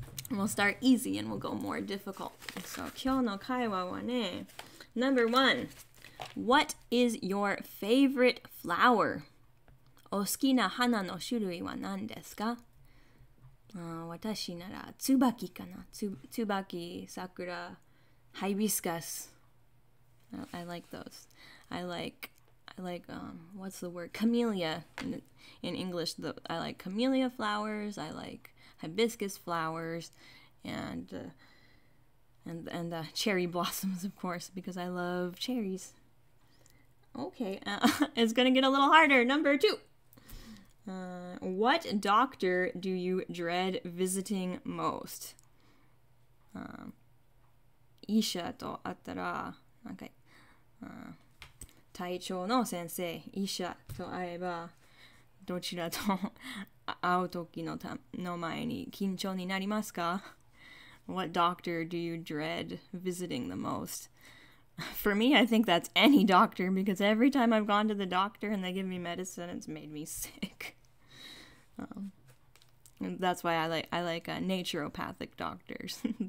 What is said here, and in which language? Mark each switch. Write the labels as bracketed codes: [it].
[en] We'll start easy and we'll go more difficult. [ja] So 今日の会話はね, Number 1. [en] What is your favorite flower? [ja] お好きな花の種類は何ですか? 私なら椿かな。 [en] 椿、桜、hibiscus. I like those. I like what's the word? Camellia in English. I like camellia flowers. I like hibiscus flowers, and cherry blossoms, of course, because I love cherries. Okay, it's gonna get a little harder. Number 2. What doctor do you dread visiting most? [ja] 医者と会ったら、なんか、体調の先生、医者と会えば、どちらと会う時の前に緊張になりますか? [en] What doctor do you dread visiting the most? For me, I think that's any doctor, because every time I've gone to the doctor and they give me medicine, it's made me sick. And that's why I like naturopathic doctors.